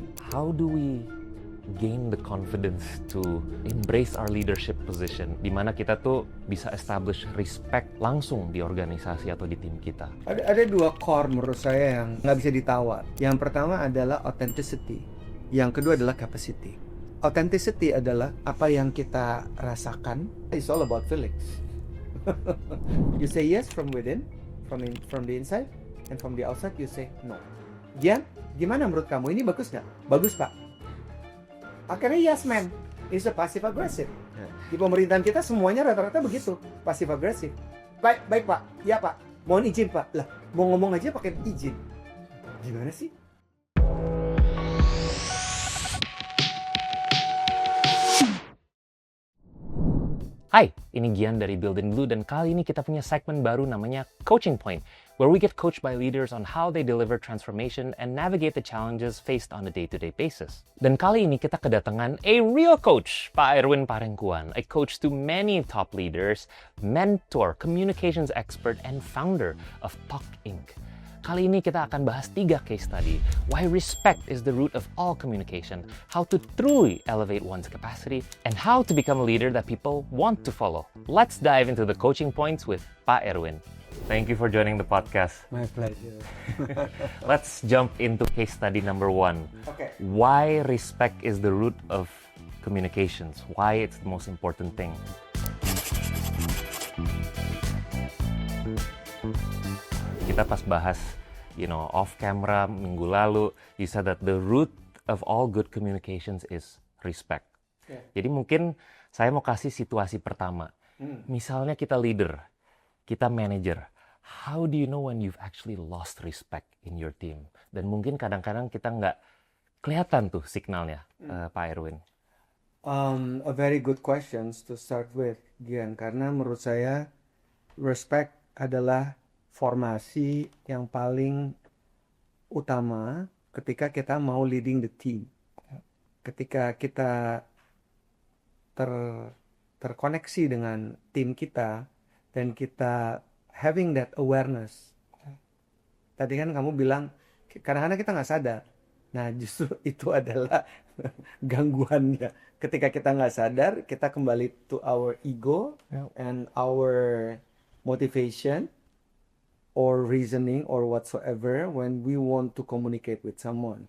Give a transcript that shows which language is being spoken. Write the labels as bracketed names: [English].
[English] How do we gain the confidence to embrace our leadership position, [Indonesian] di mana kita tuh bisa [English] establish respect [Indonesian] langsung di organisasi atau di tim kita? Ada dua core menurut saya yang nggak bisa ditawar. Yang pertama adalah authenticity. Yang kedua adalah capacity. Authenticity adalah apa yang kita rasakan. [English] It's all about feelings. You say yes from within, from the inside, and from the outside you say no. [Indonesian] Gian, gimana menurut kamu? Ini bagus nggak? Bagus, Pak. Akhirnya yes man, [English] is a passive aggressive. [Indonesian] Di pemerintahan kita semuanya rata-rata begitu, passive aggressive. Baik Pak, ya Pak. Mohon izin Pak. Lah, mau ngomong aja pakai izin. Gimana sih? Hai, ini Gian dari Build in Blue dan kali ini kita punya segmen baru namanya [English] Coaching Point, where we get coached by leaders on how they deliver transformation and navigate the challenges faced on a day-to-day basis. [Indonesian] Dan kali ini kita kedatangan [English] a real coach, Pak Erwin Parengkuan, a coach to many top leaders, mentor, communications expert, and founder of Talk Inc. [Indonesian] Kali ini kita akan bahas 3 case study. [English] Why respect is the root of all communication, how to truly elevate one's capacity, and how to become a leader that people want to follow. Let's dive into the coaching points with Pak Erwin. Thank you for joining the podcast. My pleasure. Let's jump into case study number 1. Okay. Why respect is the root of communications. Why it's the most important thing. [Indonesian] Kita pas bahas, [English] off camera [Indonesian] minggu lalu, [English] you said that the root of all good communications is respect. Yeah. [Indonesian] Jadi mungkin saya mau kasih situasi pertama. Misalnya kita leader, kita manager. [English] How do you know when you've actually lost respect in your team? [Indonesian] Dan mungkin kadang-kadang kita nggak kelihatan tuh signalnya, Pak Erwin. [English] A very good questions to start with, Gian. [Indonesian] Karena menurut saya respect adalah formasi yang paling utama ketika kita mau [English] leading the team. [Indonesian] Ketika kita terkoneksi dengan tim kita dan kita [English] having that awareness. [Indonesian] Tadi kan kamu bilang kadang-kadang kita nggak sadar. Nah justru itu adalah gangguannya. Ketika kita nggak sadar, kita kembali [English] to our ego and our motivation or reasoning or whatsoever when we want to communicate with someone.